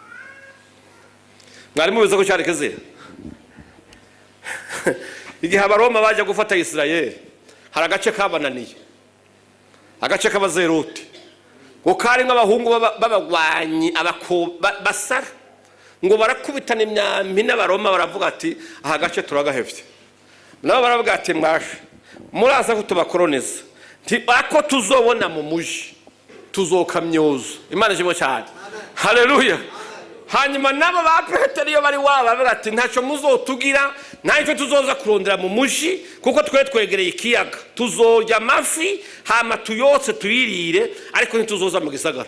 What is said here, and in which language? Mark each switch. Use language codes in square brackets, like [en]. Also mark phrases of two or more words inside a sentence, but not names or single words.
[rn] Mwari mubize ko cyari kizira? Igihe Abaroma baje gufata Isirayeli, hari agace kabananiye, agace k'Abazeruti, ngo kari nk'abahungu babagwanyi basara, ngo barakubitana imyambi n'Abaroma baravuga ati aha gace turagahevye. Nabo baravuga ati mwashe muraza kutubakoroniza, nti ako tuzobona mu muji tuzokamyoza. Imana ishimwe cyane. Haleluya. Hanyuma nabo ba Petero iyo bari baravuga ati ntaco muzotugira, ntacyo tuzoza kurondera mu muji, kuko twegereye ikiyaga, tuzorya amafi hama tuyotse tuyirire, ariko ntituzoza mu gisagara.